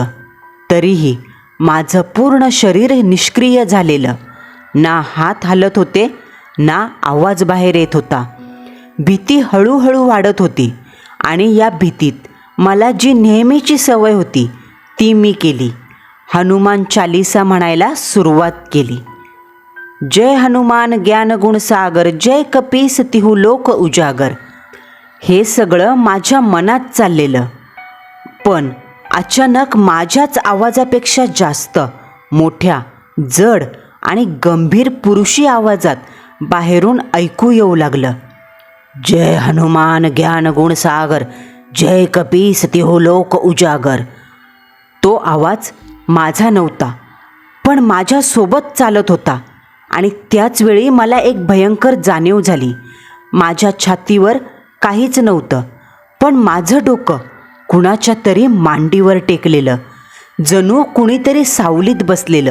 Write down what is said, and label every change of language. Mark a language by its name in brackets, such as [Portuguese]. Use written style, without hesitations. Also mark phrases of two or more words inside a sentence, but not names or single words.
[Marathi] तरीही माझं पूर्ण शरीर निष्क्रिय झालेलं. ना हात हलत होते ना आवाज बाहेर येत होता. भीती हळूहळू वाढत होती आणि या भीतीत मला जी नेहमीची सवय होती ती मी केली. हनुमान चालीसा म्हणायला सुरुवात केली. [Awadhi] जय हनुमान ज्ञान गुण सागर, जय कपीस तिहू लोक उजागर. [Marathi] हे सगळं माझ्या मनात चाललेलं, पण अचानक माझ्याच आवाजापेक्षा जास्त मोठ्या, जड आणि गंभीर पुरुषी आवाजात बाहेरून ऐकू येऊ लागलं. [Awadhi] जय हनुमान ज्ञान गुण सागर, जय कपीस तिहू लोक उजागर. [Marathi] तो आवाज माझा नव्हता, पण माझ्यासोबत चालत होता. आणि त्याच वेळी मला एक भयंकर जाणीव झाली. माझ्या छातीवर काहीच नव्हतं, पण माझं डोकं कुणाच्या तरी मांडीवर टेकलेलं, जणू कुणीतरी सावलीत बसलेलं.